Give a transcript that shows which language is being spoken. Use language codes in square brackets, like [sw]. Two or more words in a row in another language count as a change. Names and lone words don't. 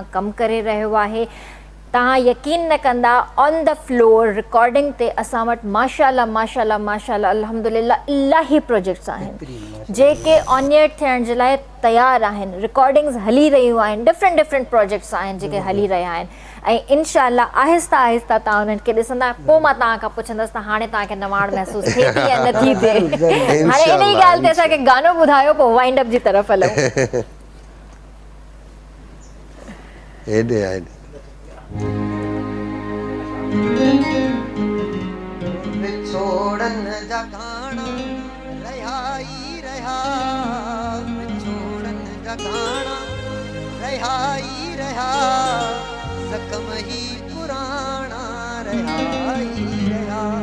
[sd] कमु करे रहियो आहे तव्हां यकीन न कंदा [en] on the floor recording [sd] ते असां वटि [ar] ما شاء الله الحمد لله [sd] इलाही प्रोजेक्ट्स आहिनि जेके [en] on air [sd] थियण जे लाइ तयारु आहिनि रिकॉर्डिंग्स हली रहियूं आहिनि [en] different projects [sd] आहिनि जेके हली रहिया आहिनि ऐं इनशाअल्लाह आहिस्ता तव्हां उन्हनि खे ॾिसंदा पोइ मां तव्हां खां पुछंदसि त हाणे तव्हांखे नवाण महसूसु थिए थी या नथी थिए हाणे इन ई ॻाल्हि ते असांखे गानो ॿुधायो पोइ [en] wind up [sd] जी तरफ़ हलूं हेॾे विछोड़न जा गाना रहाई रहा विछोड़न जा गाना रहाई रहा जख्म ही पुराना रहाई रहा